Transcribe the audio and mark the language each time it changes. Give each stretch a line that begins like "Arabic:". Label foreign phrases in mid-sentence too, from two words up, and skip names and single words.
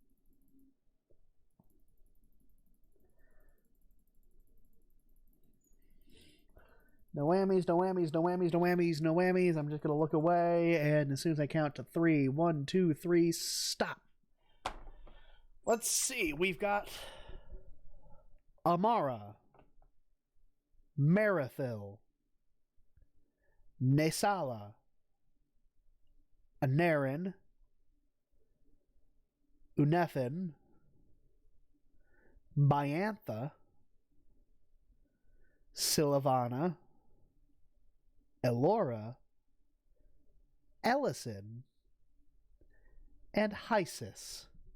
English: No whammies, no whammies, no whammies, no whammies, no whammies. I'm just going to look away, and as soon as I count to 3, 1, 2, 3, stop. Let's see. We've got Amara, Marathil, Nesala, Anarin, Unethin, Biantha, Sylvana, Elora, Ellison, and Hysis.